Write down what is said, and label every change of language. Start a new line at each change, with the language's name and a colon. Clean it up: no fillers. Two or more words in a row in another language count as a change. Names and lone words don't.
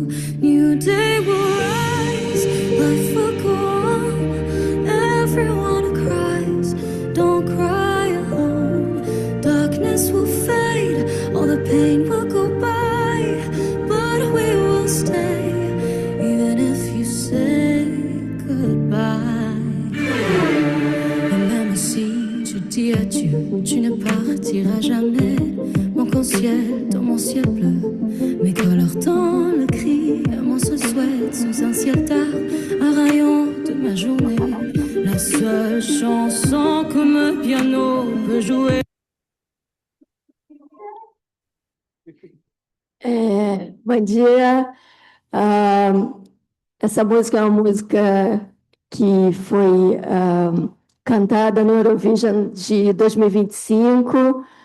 English: New day will rise, life will go on. Everyone who cries, don't cry alone. Darkness will fade, all the pain will go by, but we will stay, even if you say goodbye.
French: Et même si je dis adieu, tu ne partiras jamais. Mon ciel, dans mon ciel bleu, mes couleurs dans le cri, on se souhaite sous un ciel tard, un rayon de ma journée, la seule chanson que mon piano peut jouer.
Portuguese: Bom dia. Essa música é uma música que foi cantada no Eurovision de 2025.